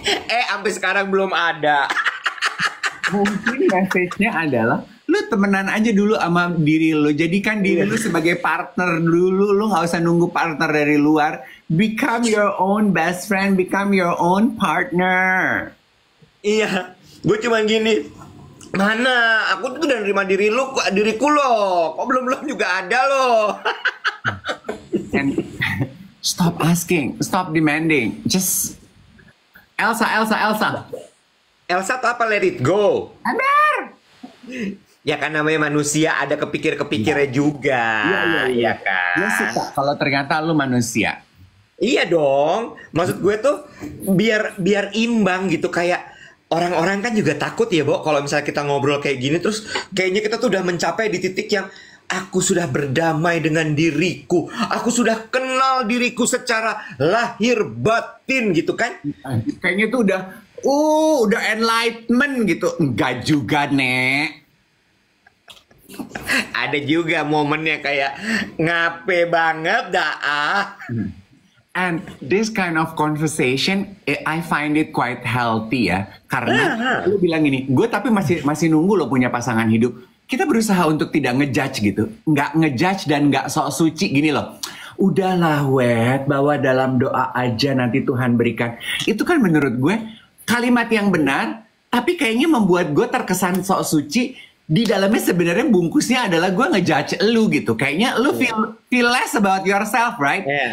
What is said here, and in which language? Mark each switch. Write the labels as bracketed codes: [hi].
[id] Sampai sekarang belum ada. Mungkin message-nya adalah, lu temenan aja dulu sama diri lu. Jadikan diri lu sebagai partner dulu. Lu nggak usah nunggu partner dari luar. [en] Become your own best friend, become your own partner. [id] Iya, gue cuman gini. Mana? Aku tuh udah nerima diriku loh. Kok belum juga ada loh. [en] And stop asking, stop demanding. Just Elsa. [id] Elsa tuh apa? [en] Let it go. [id] Amber. Ya kan namanya manusia, ada kepikirnya juga. Iya kan. Dia suka kalau ternyata lu manusia. Iya dong. Maksud gue tuh biar imbang gitu, kayak orang-orang kan juga takut ya, Bo, kalau misalnya kita ngobrol kayak gini terus kayaknya kita tuh udah mencapai di titik yang aku sudah berdamai dengan diriku. Aku sudah kenal diriku secara lahir batin gitu kan. Kayaknya tuh udah enlightenment gitu. Enggak juga, Nek. Ada juga momennya kayak ngape banget dah. [en] And this kind of conversation, I find it quite healthy ya. [id] Karena lu bilang gini, gue tapi masih nunggu lo punya pasangan hidup. Kita berusaha untuk tidak ngejudge gitu. Nggak ngejudge dan nggak sok suci gini loh. Udahlah, Wet, bawa dalam doa aja nanti Tuhan berikan. Itu kan menurut gue kalimat yang benar, tapi kayaknya membuat gue terkesan sok suci. Di dalamnya sebenarnya bungkusnya adalah gue ngejudge lu gitu. Kayaknya lu [en] feel less about yourself, right?